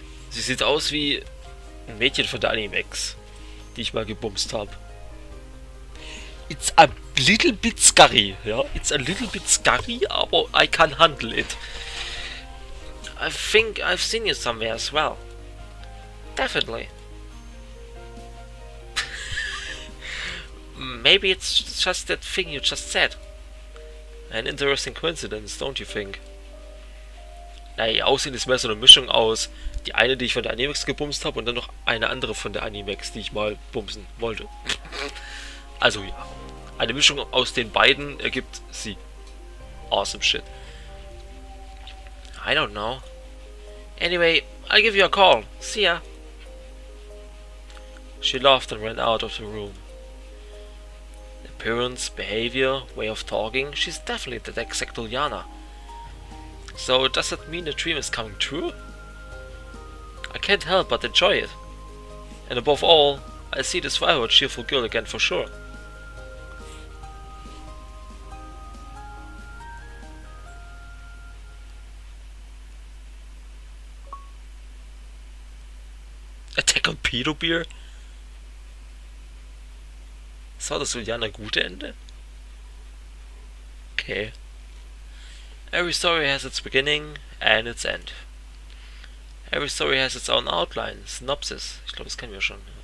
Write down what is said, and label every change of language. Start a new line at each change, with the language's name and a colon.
German: Sie sieht aus wie ein Mädchen von der Animexx, die ich mal gebumst habe.
English: It's a little bit scary, ja? It's a little bit scary, aber I can handle it. I think I've seen you somewhere as well. Definitely. Maybe it's just that thing you just said. An interesting coincidence, don't you think?
German: Na, ihr Aussehen ist mehr so eine Mischung aus Die eine, die ich von der Animexx gebumst habe und dann noch eine andere von der Animexx, die ich mal bumsen wollte. Also ja, eine Mischung aus den beiden ergibt sie.
English: Awesome shit. I don't know. Anyway, I'll give you a call. See ya. She laughed and ran out of the room. Appearance, behavior, way of talking, she's definitely that exact Uljana. So does that mean the dream is coming true? I can't help but enjoy it. And above all, I see this vibrant, cheerful girl again for sure. Attack on Pedo Beer?
German: War das Uljana gute Ende? Okay.
English: Every story has its beginning and its end. Every story has its own outline, synopsis.
German: Ich glaube, das kennen wir schon.